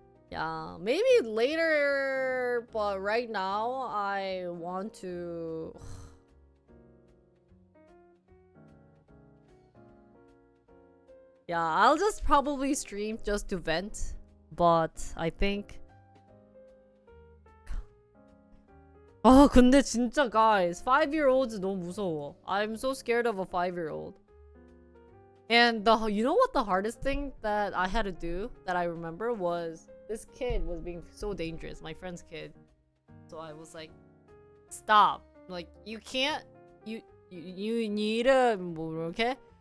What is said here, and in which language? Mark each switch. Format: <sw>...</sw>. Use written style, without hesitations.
<en>Yeah, maybe later, but right now I want to... Yeah, I'll just probably stream just to vent, but I think...</en> <ko>근데 진짜</ko> <en>guys, 5-year-olds</en> <ko>너무 무서워.</ko> <en>I'm so scared of a 5-year-old. And you know what the hardest thing that I had to do that I remember was this kid was being so dangerous, my friend's kid. So I was like, stop. Like, you can't, you need to, okay?</en>